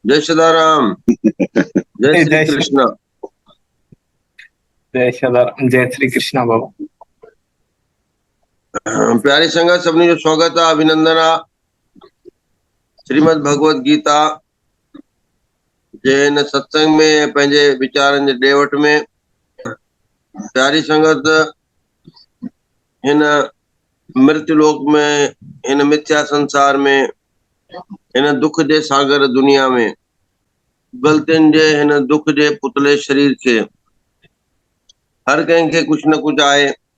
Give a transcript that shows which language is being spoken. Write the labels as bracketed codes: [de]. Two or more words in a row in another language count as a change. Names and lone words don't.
[sd] जय सदाराम। जय श्री जय श्री कृष्ण। जय सदाराम। जय श्री कृष्ण बाबा। प्यारी संगत सभिनी जो स्वागत आहे, अभिनंदन आहे। श्रीमद भगवत गीता जे हिन सत्संग में पंहिंजे वीचारनि जे ॾे वठ में प्यारी संगत हिन मृत्यु लोक में, हिन मिथ्या संसार में, हिन दुख जे सागर दुनिया में, ग़लतियुनि जे हिन दुख जे पुतले शरीर खे हर कंहिंखे कुझु न कुझु आहे,